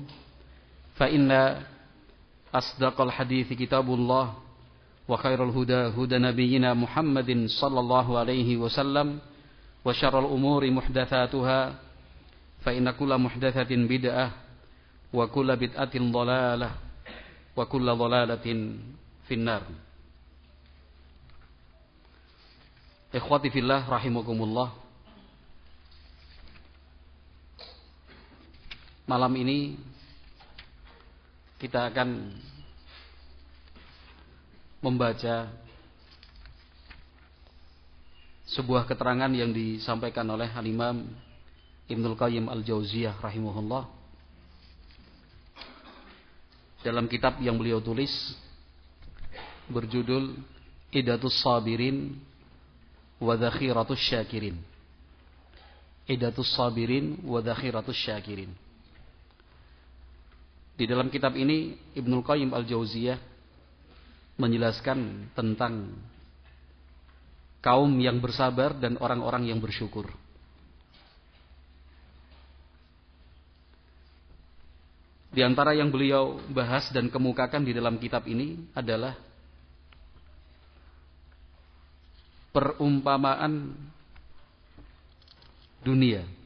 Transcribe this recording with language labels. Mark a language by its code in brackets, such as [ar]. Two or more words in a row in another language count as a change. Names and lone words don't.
[ar] فإن أصدق الحديث كتاب الله وخير الهدى هدى نبينا محمد صلى الله عليه وسلم وشر الأمور محدثاتها فإن كل محدثة بدعة وكل بدعة ضلالة وكل ضلالة في النار. إخوتي في الله رحمكم الله. [id] Malam ini kita akan membaca sebuah keterangan yang disampaikan oleh Al-Imam Ibnul Qayyim Al-Jauziyah rahimahullah dalam kitab yang beliau tulis berjudul Iddatus Sabirin wa Dzakhiratus Syakirin. Iddatus Sabirin wa Dzakhiratus Syakirin. Di dalam kitab ini Ibnul Qayyim Al-Jauziyah menjelaskan tentang kaum yang bersabar dan orang-orang yang bersyukur. Di antara yang beliau bahas dan kemukakan di dalam kitab ini adalah perumpamaan dunia.